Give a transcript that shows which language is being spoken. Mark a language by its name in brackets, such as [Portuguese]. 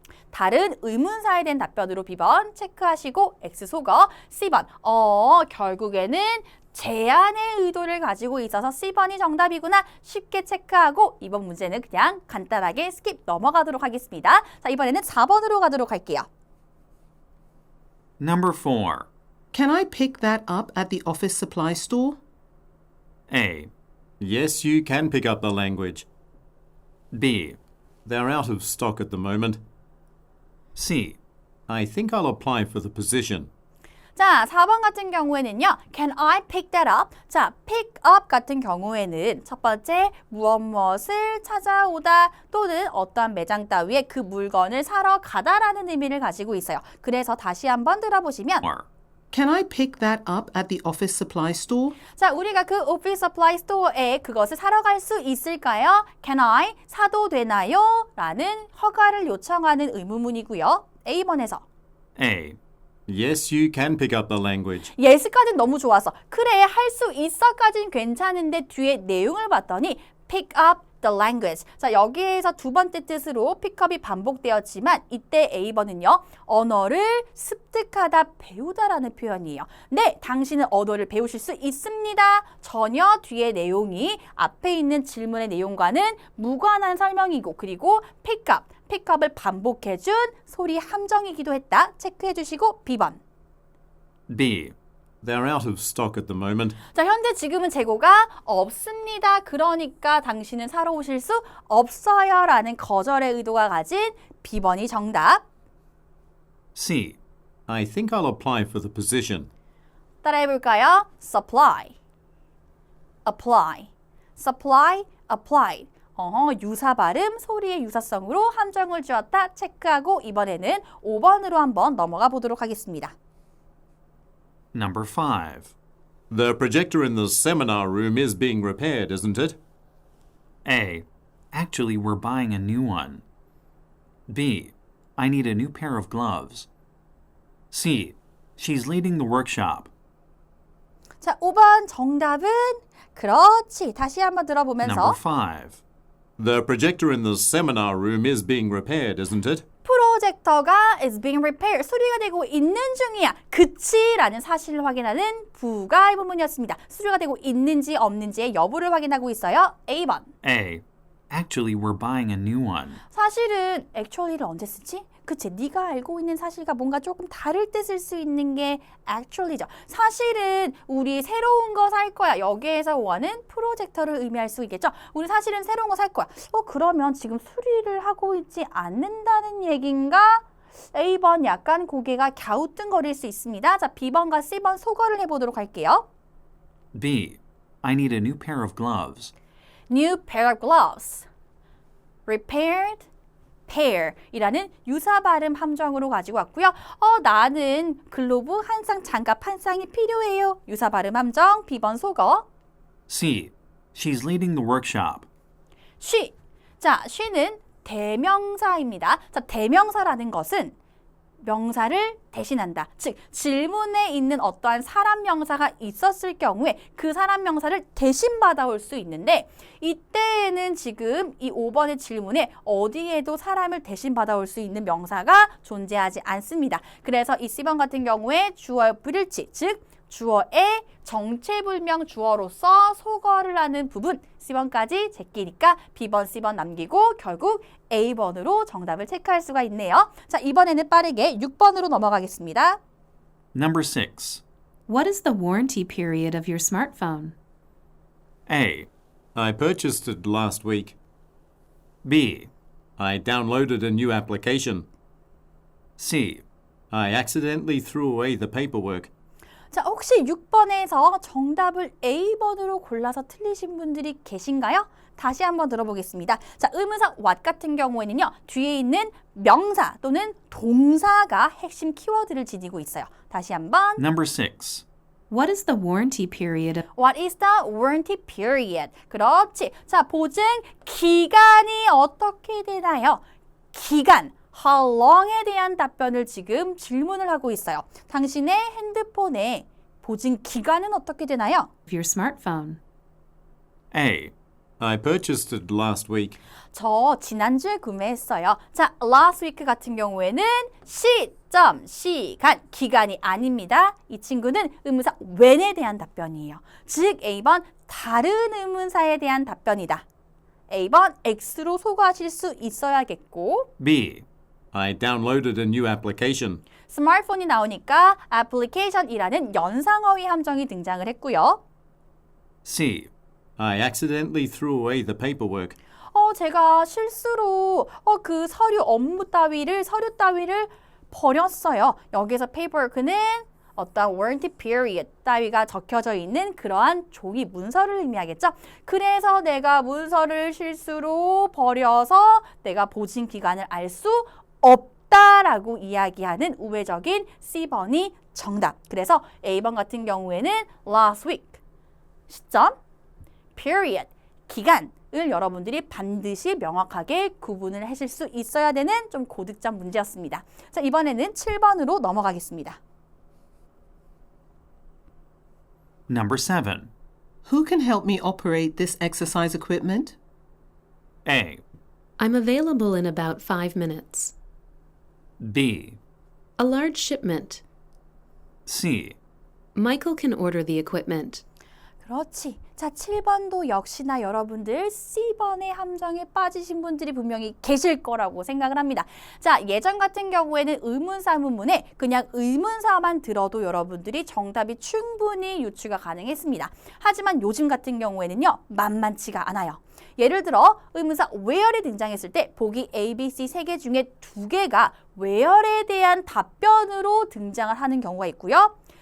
[Korean] 다른 의문사에 대한 답변으로 B번 체크하시고 X 소거. C번 결국에는 제안의 의도를 가지고 있어서 C번이 정답이구나 쉽게 체크하고 이번 문제는 그냥 간단하게 스킵 넘어가도록 하겠습니다. 자, 이번에는 4번으로 가도록 할게요. [English] Number 4. Can I pick that up at the office supply store? A. Yes, you can pick up the language. B. They're out of stock at the moment. C. I think I'll apply for the position. [Korean] 자, 4번 같은 경우에는요. [English] Can I pick that up? [Korean] 자, pick up 같은 경우에는 첫 번째 무엇을 찾아오다 또는 어떠한 매장 따위에 그 물건을 사러 가다라는 의미를 가지고 있어요. 그래서 다시 한번 들어보시면 [English] Can I pick that up at the office supply store? [Korean] 자, 우리가 그 오피스 서플라이 스토어에 그것을 사러 갈 수 있을까요? [English] Can I? [Korean] 사도 되나요? 라는 허가를 요청하는 의문문이고요. A번에서 [English] A. Yes, you can pick up the language. [Korean] yes까지는 너무 좋았어. 그래, 할 수 있어까지는 괜찮은데 뒤에 내용을 봤더니 [English] pick up the language. [Korean] 자, 여기에서 두 번째 뜻으로 pickup이 반복되었지만 이때 A번은요. 언어를 습득하다, 배우다라는 표현이에요. 네, 당신은 언어를 배우실 수 있습니다. 전혀 뒤에 내용이 앞에 있는 질문의 내용과는 무관한 설명이고 그리고 pickup을 반복해준 소리 함정이기도 했다. 체크해 주시고 B번. [English] B. They're out of stock at the moment. [Korean] 자, 현재 지금은 재고가 없습니다. 그러니까 당신은 사러 오실 수 없어요. 라는 거절의 의도가 가진 B번이 정답. [English] C. I think I'll apply for the position. [Korean] 따라해 볼까요? [English] supply, apply, supply, applied. [Korean] 유사 발음, 소리의 유사성으로 함정을 주었다. 체크하고 이번에는 5번으로 한번 넘어가 보도록 하겠습니다. [English] Number 5. The projector in the seminar room is being repaired, isn't it? A. Actually, we're buying a new one. B. I need a new pair of gloves. C. She's leading the workshop. [Korean] 자, 5번 정답은 그렇지. 다시 한번 들어보면서 [English] Number 5. The projector in the seminar room is being repaired, isn't it? [Korean] 프로젝터가 [English] is being repaired. [Korean] 수리가 되고 있는 중이야. 그치? 라는 사실을 확인하는 부가의 부분이었습니다. 수리가 되고 있는지 없는지의 여부를 확인하고 있어요. A번. [English] A. Actually, we're buying a new one. [Korean] 사실은 actually를 언제 쓰지? 그치, 네가 알고 있는 사실과 뭔가 조금 다를 때 쓸 수 있는 게 actually죠. 사실은 우리 새로운 거 살 거야. 여기에서 원은 프로젝터를 의미할 수 있겠죠. 우리 사실은 새로운 거 살 거야. 그러면 지금 수리를 하고 있지 않는다는 얘긴가? A번 약간 고개가 갸우뚱거릴 수 있습니다. 자, B번과 C번 소거를 해보도록 할게요. [English] B. I need a new pair of gloves. New pair of gloves. [Korean] Repaired, pair이라는 유사 발음 함정으로 가지고 왔고요. 나는 글로브 한 쌍, 장갑 한 쌍이 필요해요. 유사 발음 함정, B번 소거. [English] C. She's leading the workshop. she. [Korean] 자, she는 대명사입니다. 자, 대명사라는 것은 명사를 대신한다. 즉, 질문에 있는 어떠한 사람 명사가 있었을 경우에 그 사람 명사를 대신 받아올 수 있는데 이때에는 지금 이 5번의 질문에 어디에도 사람을 대신 받아올 수 있는 명사가 존재하지 않습니다. 그래서 이 C번 같은 경우에 주어의 불일치, 즉 주어의 정체불명 주어로서 소거를 하는 부분 C번까지 제끼니까 B번, C번 남기고 결국 A번으로 정답을 체크할 수가 있네요. 자, 이번에는 빠르게 6번으로 넘어가겠습니다. [English] Number 6. What is the warranty period of your smartphone? A. I purchased it last week. B. I downloaded a new application. C. I accidentally threw away the paperwork. [Korean] 자, 혹시 6번에서 정답을 A번으로 골라서 틀리신 분들이 계신가요? 다시 한번 들어보겠습니다. 자, 의문사 what 같은 경우에는요. 뒤에 있는 명사 또는 동사가 핵심 키워드를 지니고 있어요. 다시 한번. [English] Number 6. What is the warranty period of What is the warranty period? [Korean] 그렇지. 자, 보증 기간이 어떻게 되나요? 기간. How long에 대한 답변을 지금 질문을 하고 있어요. 당신의 핸드폰의 보증 기간은 어떻게 되나요? [English] your smartphone? A. I purchased it last week. [Korean] 저 지난주에 구매했어요. 자, [English] last week [Korean] 같은 경우에는 시간, 기간이 아닙니다. 이 친구는 의문사 when에 대한 답변이에요. 즉 A번 다른 의문사에 대한 답변이다. A번 X로 소거하실 수 있어야겠고 [English] B. I downloaded a new application. [Korean] 스마트폰이 나오니까 application이라는 연상어휘 함정이 등장을 했고요. [English] C. I accidentally threw away the paperwork. [Korean] 제가 실수로 그 서류 따위를 버렸어요. 여기서 paperwork는 어떤 warranty period 따위가 적혀져 있는 그러한 종이 문서를 의미하겠죠. 그래서 내가 문서를 실수로 버려서 내가 보증 기간을 알 수 없다라고 이야기하는 우회적인 C번이 정답. 그래서 A번 같은 경우에는 [English] last week [Korean] 시점, period, 기간을 여러분들이 반드시 명확하게 구분을 하실 수 있어야 되는 좀 고득점 문제였습니다. 자, 이번에는 7번으로 넘어가겠습니다. [English] Number 7. Who can help me operate this exercise equipment? A. I'm available in about 5 minutes. B. A large shipment. C. Michael can order the equipment. [Korean] 그렇지. 자, 7번도 역시나 여러분들 C번의 함정에 빠지신 분들이 분명히 계실 거라고 생각을 합니다. 자, 예전 같은 경우에는 의문사 문문에 그냥 의문사만 들어도 여러분들이 정답이 충분히 유추가 가능했습니다. 하지만 요즘 같은 경우에는요, 만만치가 않아요. 예를 들어 의문사 where이 등장했을 때 보기 A, B, C 3개 중에 2개가 where에 대한 답변으로 등장을 하는 경우가 있고요.